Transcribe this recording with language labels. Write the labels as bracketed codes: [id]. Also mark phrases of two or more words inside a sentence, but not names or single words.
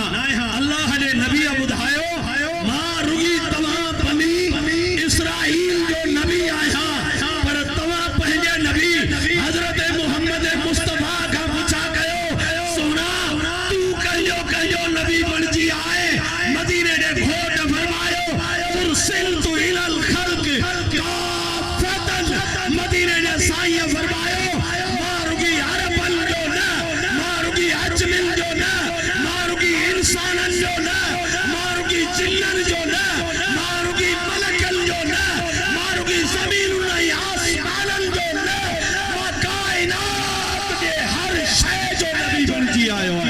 [sd] अल्लाह जे नबी ॿुधायो मां रुगी तव्हां बनी इस्राईल जो नबी आहियां पर तव्हां पंहिंजे नबी हजरत मुहम्मद मुस्तफा खां पुछा कयो सोना तू कहियो नबी बणिजी आए मदीने जे घोट फरमायो [ar] أُرسلتُ إلى الخلق [sd] काफ़तन मदीने जे साईं फरमायो मां रुगी अरबन जो न मां रुगी अजमिन जो न मां रुगी इंसानन जो न मां रुगी जिन्नन जो न मां रुगी मलकन जो न मां रुगी ज़मीनुन ऐं आसमानन जो न मां काइनात जे हर शइ जो नबी बणिजी आयो आहियां।